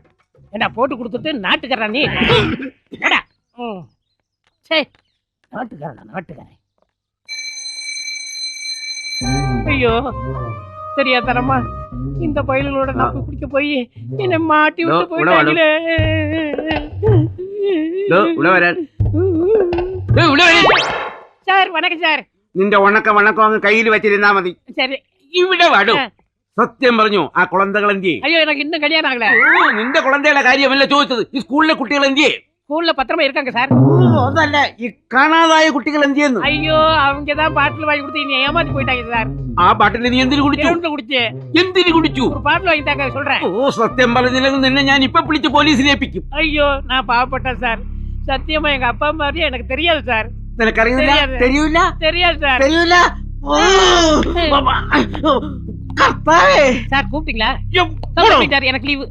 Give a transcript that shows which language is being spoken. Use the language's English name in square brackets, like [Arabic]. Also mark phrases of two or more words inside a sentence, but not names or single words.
[Tamil] ஏண்டா போட்டு கொடுத்துட்டு நாட்டுக்காரன் நீ ஏடா சே நாட்டுக்காரன் ஐயோ தெரியாதரமா இந்த பயல்களோட நான் போய் குடிக்க போய் என்ன மாட்டி விட்டு போயிட்டாங்களே. சார் வணக்கம் சார். [Malayalam] നിന്റെ വണക്കം അങ്ങ് കയ്യിൽ വെച്ചിരുന്നാ മതി. [Tamil] சரி [Malayalam] ഇവിടെ വാടു. സത്യം പറഞ്ഞു ആ കുളന്തകൾ എന്തിയെ? [Tamil] ஐயோ எனக்கு இன்னும் கல்யாணம் ஆகல. [Malayalam] നിന്റെ കുളന്തയുടെ കാര്യമല്ല ചോദിച്ചത്, ഈ സ്കൂളിലെ കുട്ടികൾ എന്തിയെ? [Tamil] ஸ்கூல்ல பத்திரமா இருக்காங்க சார். [Malayalam] അതല്ല, ഈ കാണാതായ കുട്ടികൾ എന്തിയെന്ന്. [Tamil] ஐயோ அவங்க தான் பாட்டில் வாங்கி கொடுத்து நீ ஏமாத்தி போயிட்டாங்க சார். [Malayalam] ആ പാട്ടിൽ നീ എന്തിനു കുടിച്ചു? [Tamil] கிரவுண்ட்ல குடிச்சு [Malayalam] എന്തിനു കുടിച്ചു? [Tamil] ஒரு பாட்டில் வாங்கி தாங்க சொல்றேன். [Malayalam] ഓ സത്യം പറഞ്ഞില്ലെങ്കിൽ നിന്നെ ഞാൻ ഇപ്പൊ വിളിച്ച് പോലീസിനെ ഏൽപ്പിക്കും. [Tamil] ஐயோ நான் பாவப்பட்டேன் சார். சத்தியமா எங்க அப்பா மாதிரி எனக்கு தெரியாது சார். [Malayalam] നിനക്കറിയില്ല? തെരിയൂല? [Tamil] தெரியாது சார். [Malayalam] തെരിയൂല? കർത്താവേ, [Tamil] சார் கூப்பிட்டீங்களா? எனக்கு லீவு.